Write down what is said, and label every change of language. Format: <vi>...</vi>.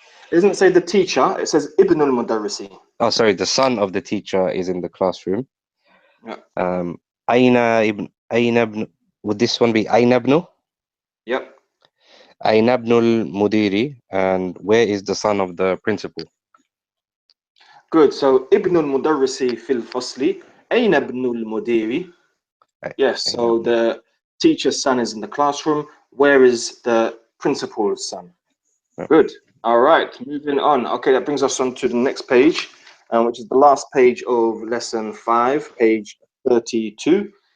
<en>It doesn't say the teacher. It says</en> <ar>ابن المدرس.</ar> <en>Oh, sorry. The son of the teacher is in the classroom. Yeah.</en> <ar>أين ابن?</ar> <en>Would this one be</en> <ar>أين ابن?</ar> <en>Yep.</en> <ar>أين ابن المدير?</ar> <en>And where is the son of the principal? Good.</en> <ar>So ابن المدرس في الفصل. أين ابن المدير? Yes.</ar> <en>So the teacher's son is in the classroom. Where is the principal's son? Yep. Good. All right. Moving on. Okay, that brings us on to the next page, which is the last page of lesson 5, page 32.</en>